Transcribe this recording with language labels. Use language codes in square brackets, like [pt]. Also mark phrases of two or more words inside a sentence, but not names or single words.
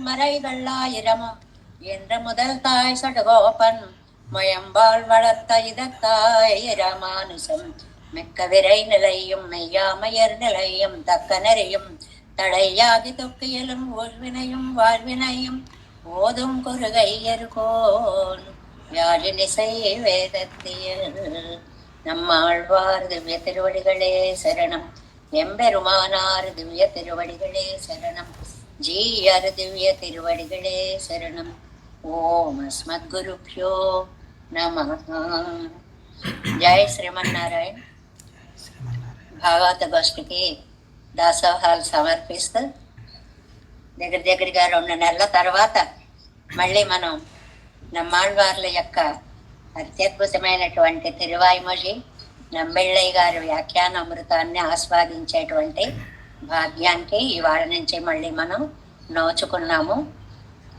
[ta] மறைகள் ஆயிரமும் என்ற முதல் தாய் சடகோபன் மயம்பால் வளர்த்த இதத்தாய் ராமானுசம் மிக்க விரை நிலையும் மெய்யாமையர் நிலையும் தக்க நெறியும் தடையாகி தொக்கியலும் ஊழ்வினையும் வாழ்வினையும் ஓதும் குறுகையர்கோன் யாழினிசை வேதத்தியல் நம்மாழ்வார் திவ்ய திருவடிகளே சரணம். எம்பெருமானார் திவ்ய திருவடிகளே சரணம். ஜீயர் திவ்ய திருவடிகளே சரணம். [sa] ॐ अस्मद्गुरुभ्यो नमः. [te] జై శ్రీమన్నారాయణ. భాగవత గోష్ఠికి దాసోహాలు సమర్పిస్తూ దగ్గరగా 2 నెలల తర్వాత మళ్ళీ మనం నమ్మాళ్వార్ల యొక్క అత్యద్భుతమైనటువంటి తిరువాయిమొഴി నంబిళ్ళయ్య గారి వ్యాఖ్యాన అమృతాన్ని ఆస్వాదించేటువంటి భాగ్యానికి ఇవాళ నుంచి మళ్ళీ మనం నోచుకున్నాము.